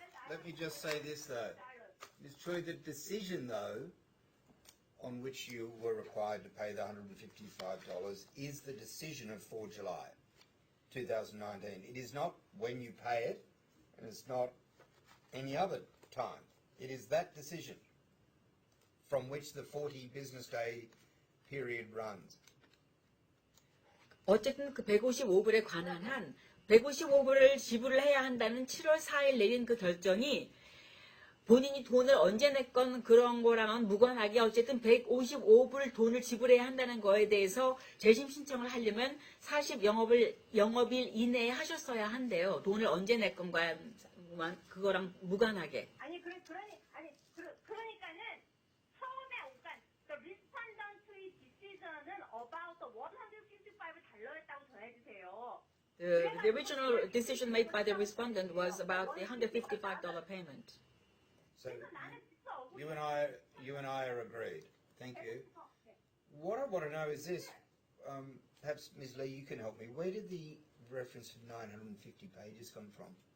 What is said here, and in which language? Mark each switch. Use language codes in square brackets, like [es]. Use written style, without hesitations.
[en] Let me just say this though, Ms. Choi. The decision though, on which you were required to pay the $155, is the decision of 4 July 2019. It is not when you pay it, and it's not any other time. It is that decision from which the 40 business day period runs. [ko] 어쨌든 그 155불에 관한 한 155불을 지불을 해야 한다는 7월 4일 내린 그 결정이 본인이 돈을 언제 냈건 그런 거랑은 무관하게 어쨌든 155불 돈을 지불해야 한다는 거에 대해서 재심 신청을 하려면 40 영업일 이내에 하셨어야 한대요. 돈을 언제 냈건과 그거랑 무관하게. 그러니까는 처음에 [en] the respondent [ko] 의 decision은 about $155를 전해주세요. [en] The original decision made by the respondent was about the $155 payment. So you and I are agreed. Thank you. What I want to know is this. Perhaps Ms. Lee, you can help me. Where did the reference of 950 pages come from?